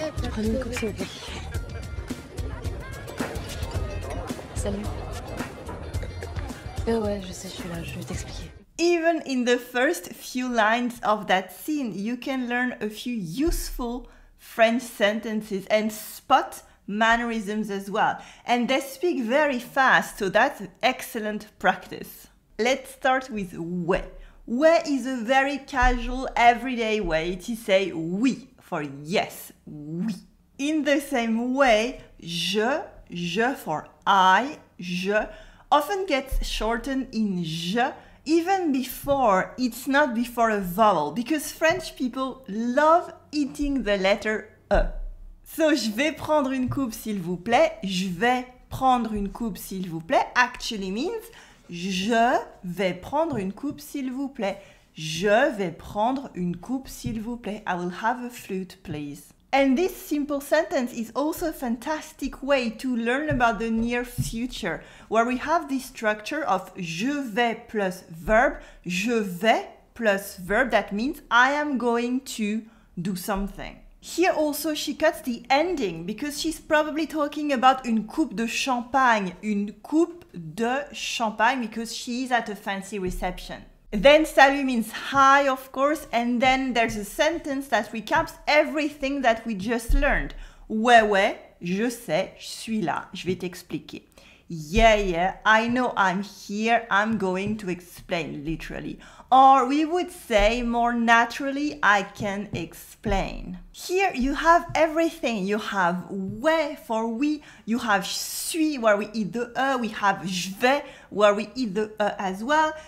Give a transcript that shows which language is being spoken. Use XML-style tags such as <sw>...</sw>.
<fr>Prenez une coupe, s'il vous plaît. Salut. Ouais, je sais, je suis là, je vais t'expliquer.</fr> <en>even in the first few lines of that scene, you can learn a few useful French sentences and spot mannerisms as well. And they speak very fast, so that's excellent practice. Let's start with ouais. Ouais is a very casual, everyday way to say oui for yes, oui. In the same way, je for I, je, often gets shortened in je, even before it's not before a vowel, because French people love eating the letter E.</en> <fr>So, je vais prendre une coupe s'il vous plaît, je vais prendre une coupe s'il vous plaît,</fr> <en>actually means</en> <fr>je vais prendre une coupe s'il vous plaît. Je vais prendre une coupe s'il vous plaît.</fr> <en>I will have a flute, please. And this simple sentence is also a fantastic way to learn about the near future, where we have this structure of</en> <fr>je vais</fr> <en>plus verb, je vais plus verb, that means I am going to do something. Here also she cuts the ending because she's probably talking about</en> <fr>une coupe de champagne,</fr> <en>une coupe de champagne, because she's at a fancy reception. Then salut means hi, of course, and then there's a sentence that recaps everything that we just learned.</en> <fr>Ouais, je sais, je suis là, je vais t'expliquer.</fr> <en>Yeah, I know I'm here, I'm going to explain, literally. Or we would say more naturally, I can explain. Here you have everything. You have ouais for we, you have suis where we eat the e, we have</en> <fr>je vais</fr> <en>where we eat the e as well.</en>